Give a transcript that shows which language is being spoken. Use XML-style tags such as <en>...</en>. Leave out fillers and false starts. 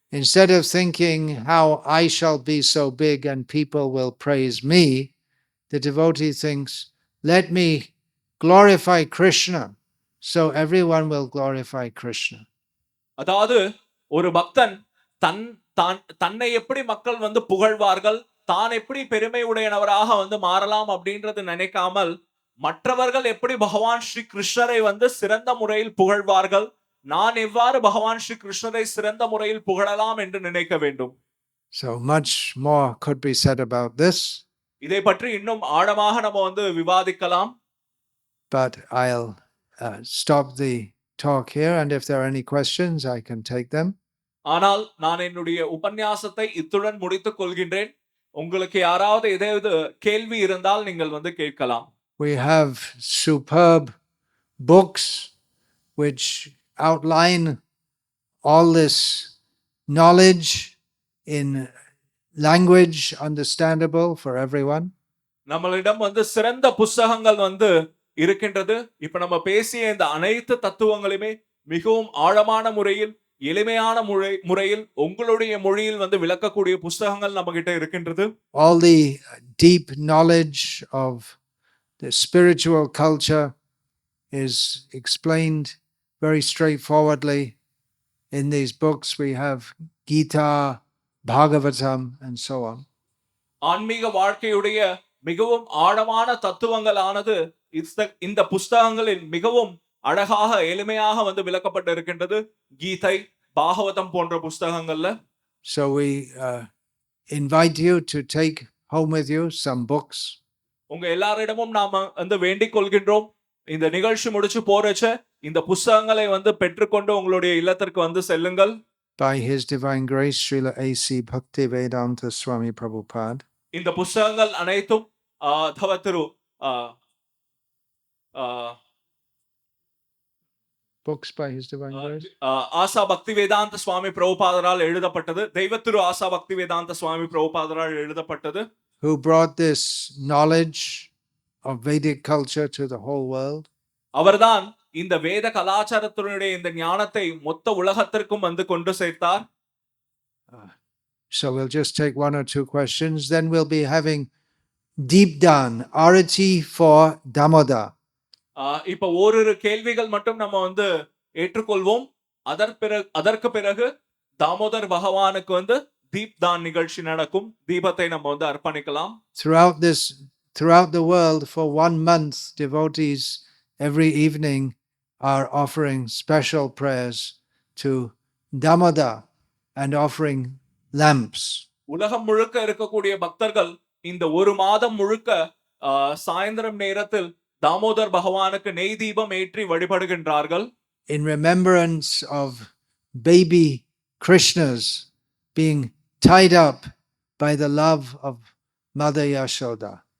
<en>Instead of thinking how I shall be so big and people will praise me, the devotee thinks, let me glorify Krishna so everyone will glorify Krishna.</en> <ta>அதாவது ஒரு பக்தன் தன்னை எப்படி மக்கள் வந்து புகழ்வார்கள், தான் எப்படி பெருமை உடையவராக வந்து மாறலாம் அப்படின்றது நினைக்காமல் மற்றவர்கள் எப்படி பகவான் ஸ்ரீ கிருஷ்ணரை வந்து சிறந்த முறையில் புகழ்வார்கள், நான் எவ்வாறு பகவான் ஸ்ரீ கிருஷ்ணரை சிறந்த முறையில் புகழலாம் என்று நினைக்க வேண்டும்.</ta> <en>So much more could be said about this.</en> <ta>இதை பற்றி இன்னும் ஆழமாக நம்ம வந்து விவாதிக்கலாம்.</ta> <en>But I'll stop the talk here, and if there are any questions, I can take them.</en> <ta>ஆனால் நான் என்னுடைய உபன்யாசத்தை இத்துடன் முடித்துக் கொள்கின்றேன். உங்களுக்கு யாராவது ஏதாவது கேள்வி இருந்தால் நீங்கள் வந்து கேட்கலாம்.</ta> <en>We have superb books which outline all this knowledge in language understandable for everyone.</en> <ta>நம்மளிடம் வந்து சிறந்த புஸ்தகங்கள் வந்து இருக்கின்றது. இப்ப நம்ம பேசிய இந்த அனைத்து தத்துவங்களையுமே மிகவும் ஆழமான முறையில், எளிமையான முறையில் உங்களுடைய மொழியில் வந்து விளக்கக்கூடிய புஸ்தகங்கள் நம்ம கிட்ட இருக்கின்றது.</ta> <en>All the deep knowledge of the spiritual culture is explained very straightforwardly in these books. We have Gita, Bhagavatam, and so on.</en> <ta>ஆன்மீக வாழ்க்கையுடைய மிகவும் ஆழமான தத்துவங்களானது இந்த புஸ்தகங்களில் மிகவும் அழகாக எளிமையாக வந்து விளக்கப்பட்டு இருக்கின்றது. கீதை, பாகவதம் போன்ற புஸ்தகங்கள்ல.</ta> <en>So we invite you to take home with you some books.</en> <ta>உங்க எல்லாரிடமும் நாம வந்து வேண்டிக் கொள்கின்றோம், இந்த நிகழ்ச்சி முடிச்சு போறச்ச இந்த புஸ்தகங்களை வந்து பெற்றுக்கொண்டு உங்களுடைய இல்லத்திற்கு வந்து செல்லுங்கள்.</ta> <en>By His Divine Grace, Srila A.C. Bhaktivedanta Swami Prabhupada.</en> <ta>இந்த புஸ்தகங்கள் அனைத்தும் தவத்திரு</ta> <en>Books by His Divine Grace.</en> <ta>ஆசா பக்தி வேதாந்த சுவாமி பிரபுபாதரால் எழுதப்பட்டது. தெய்வத்திரு ஆசா பக்தி வேதாந்த சுவாமி பிரபுபாதரால் எழுதப்பட்டது.</ta> <en>Who brought this knowledge of Vedic culture to the whole world.</en> <ta>அவர்தான் இந்த வேத கலாச்சாரத்தினுடைய இந்த ஞானத்தை மொத்த உலகத்திற்கும் வந்து கொண்டு சேர்த்தார்.</ta> <en>So we'll just take one or two questions, then we'll be having deep down arati for Damoda.</en> <ta>இப்ப ஓரிரு கேள்விகள் மட்டும் நம்ம வந்து ஏற்றுக்கொள்வோம். அதற்கு பிறகு தாமோதர் பகவானுக்கு வந்து தீப் தான் நிகழ்ச்சி நடக்கும். தீபத்தை நம்ம வந்து அர்ப்பணிக்கலாம்.</ta> <en>Throughout the world for 1 month, devotees every evening are offering special prayers to Damoda and offering lamps. உலகம் முழுக்க இருக்கக்கூடிய பக்தர்கள் இந்த ஒரு மாதம் முழுக்க சாயந்தரம் நேரத்தில் தாமோதர் பகவானுக்கு நெய் தீபம் ஏற்றி வழிபடுகின்றார்கள். In remembrance of baby Krishnas being tied up by the love of Mother Yashoda.</en>